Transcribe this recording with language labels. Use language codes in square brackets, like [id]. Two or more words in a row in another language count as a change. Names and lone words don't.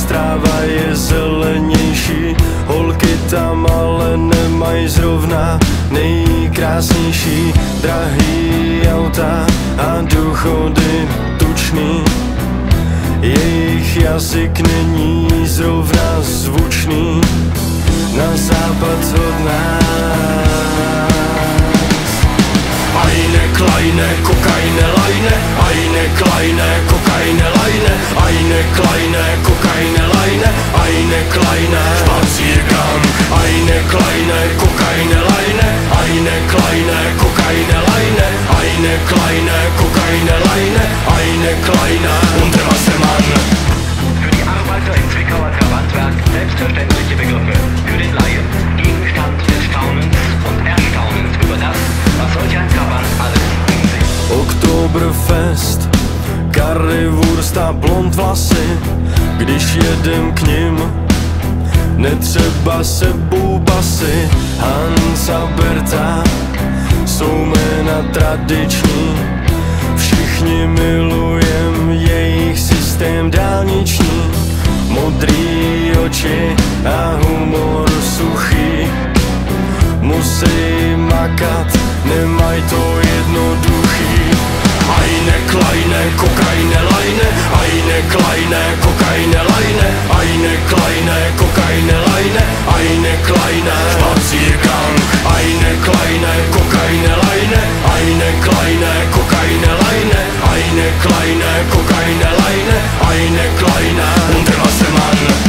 [cs] Tráva je zelenější, holky tam ale nemají zrovna nejkrásnější. Drahý auta a důchody tučný, jejich jazyk není zrovna zvučný. Na západ od nás. [de] Eine kleine Kokaine Leine, eine kleine Kokaine Leine, eine kleine Kokaine Leine, eine kleine Spaziergang, eine kleine Kokaine Leine, eine kleine Kokaine Leine, eine kleine Kokaine Leine, eine kleine und der Wassermann. Für die Arbeiter im Zwickauer Trabantwerk selbstverständliche Begriffe, für den Laien Gegenstand des Staunens und Erstaunens über das, was solch ein Trabant alles in sich. Oktoberfest, currywurst [cs] a blond vlasy, když jedem k nim, netřeba sebou basy. Hans a Berta jsou jména tradiční, všichni milujem jejich systém dálniční. Modrý oči a humor suchý, musí makat, nemaj to jednoduchý. [de] Eine kleine Kokaine Leine, eine kleine Kokaine Leine, eine kleine Kokaine Leine, eine kleine Spaziergang, eine kleine Kokaine Leine, eine kleine Kokaine Leine, eine kleine Kokaine Leine, eine kleine und der Wassermann.